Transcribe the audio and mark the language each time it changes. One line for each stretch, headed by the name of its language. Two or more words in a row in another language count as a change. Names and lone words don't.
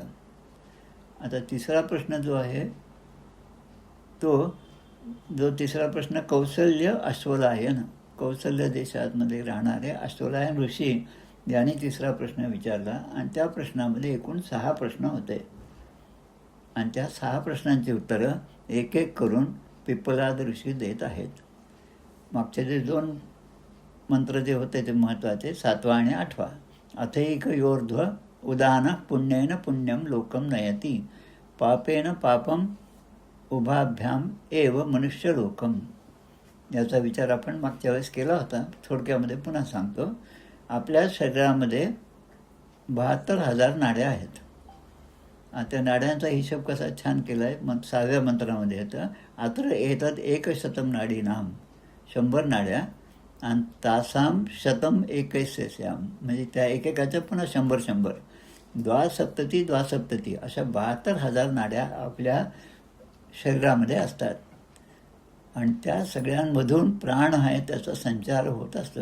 Marathi: आता 3रा प्रश्न जो आहे तो जो 3रा प्रश्न कौसल्य अश्वलायन, कौसल्य देशामध्ये राहणारे अश्वलायन ऋषी यांनी 3रा प्रश्न विचारला. आणि त्या प्रश्नामध्ये एकूण 6 प्रश्न होते आणि त्या 6 प्रश्नांची उत्तरं एक एक करून पिप्पलाद ऋषी देत आहेत. मागचे जे 2 मंत्र जे होते ते महत्त्वाचे, 7वा आणि 8वा.
Sanskrit: अथैकयोर्ध्व उदान पुण्येन पुण्यम लोकम नयती पापेन पापम उभाभ्याम एव मनुष्य लोकम.
Marathi: याचा विचार आपण मागच्या वेळेस केला होता. थोडक्यामध्ये पुन्हा सांगतो. आपल्या शरीरामध्ये 72,000 नाड्या आहेत. त्या नाड्यांचा हिशोब कसा छान केला आहे. मग 6व्या मंत्रामध्ये येतं
Sanskrit: अत्र एतद 100 नाडी नाम,
Marathi: 100 नाड्या. आणि
Sanskrit: तासाम शतम
Marathi: 21 म्हणजे त्या एकेकाच्या पुन्हा 100 द्वासप्तती अशा 72,000 नाड्या आपल्या शरीरामध्ये असतात. आणि त्या सगळ्यांमधून प्राण आहे त्याचा संचार होत असतो.